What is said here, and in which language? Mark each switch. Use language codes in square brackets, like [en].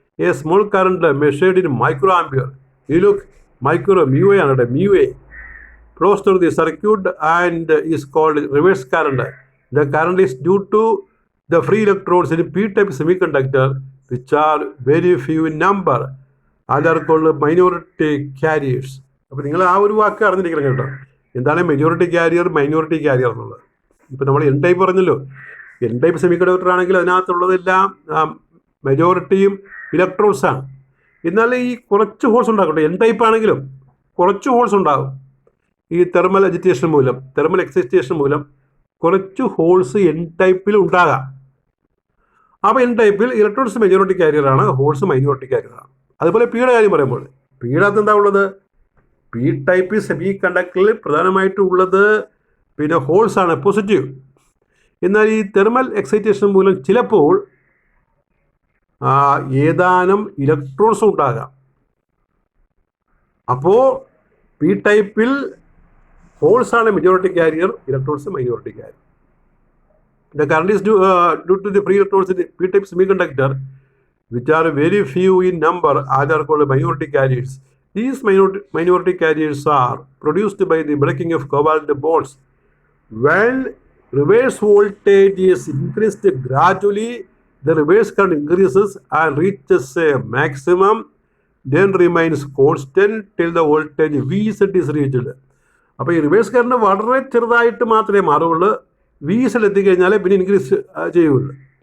[en] A small current measured in microampere. You look, micro mu A and mu A flows through the circuit and is called reverse current. The current is due to the free electrons in P-type semiconductor, which are very few in number and are called minority carriers. [ml] അപ്പോൾ നിങ്ങൾ ആ ഒരു വാക്ക് അറിഞ്ഞിരിക്കണം കേട്ടോ, എന്താണ് majority carrier, minority carrier എന്നുള്ളത്. ഇപ്പോൾ നമ്മൾ N ടൈപ്പ് പറഞ്ഞല്ലോ, N ടൈപ്പ് സെമികണ്ടക്ടർ ആണെങ്കിൽ അതിനകത്തുള്ളതെല്ലാം മെജോറിറ്റിയും ഇലക്ട്രോൺസാണ്. എന്നാൽ ഈ കുറച്ച് ഹോൾസ് ഉണ്ടാകട്ടെ, N ടൈപ്പ് ആണെങ്കിലും കുറച്ച് ഹോൾസ് ഉണ്ടാകും. ഈ തെർമൽ എക്സൈറ്റേഷൻ മൂലം കുറച്ച് ഹോൾസ് N ടൈപ്പിൽ ഉണ്ടാകാം. അപ്പോൾ N ടൈപ്പിൽ ഇലക്ട്രോൺസ് മെജോറിറ്റി കാരിയറാണ്, ഹോൾസ് മൈനോറിറ്റി കാരിയറാണ്. അതുപോലെ പിയുടെ കാര്യം പറയുമ്പോൾ പിയുടെ എന്താ ഉള്ളത്, P ടൈപ്പ് സെമി കണ്ടക്ടറിൽ പ്രധാനമായിട്ടുള്ളത് പിന്നെ ഹോൾസാണ്, പോസിറ്റീവ്. എന്നാൽ ഈ തെർമൽ എക്സൈറ്റേഷൻ മൂലം ചിലപ്പോൾ ഏതാനും ഇലക്ട്രോൺസ് ഉണ്ടാകാം. അപ്പോൾ P ടൈപ്പിൽ ഹോൾസാണ് majority carrier, electrons minority carrier. [en] The current is due to the free electrons in the P-type semiconductor, which are very few in number, and are called minority carriers. These minority carriers are produced by the breaking of covalent bonds. When reverse voltage is increased gradually, the reverse current increases and reaches a maximum, then remains constant till the voltage Vz is reached. [ml] അപ്പോൾ ഈ reverse current വളരെ ചെറുതായിട്ട് മാത്രമേ മാറുള്ളൂ, Vz എത്തിക്കഴിഞ്ഞാൽ പിന്നെ increase ചെയ്യുള്ളൂ.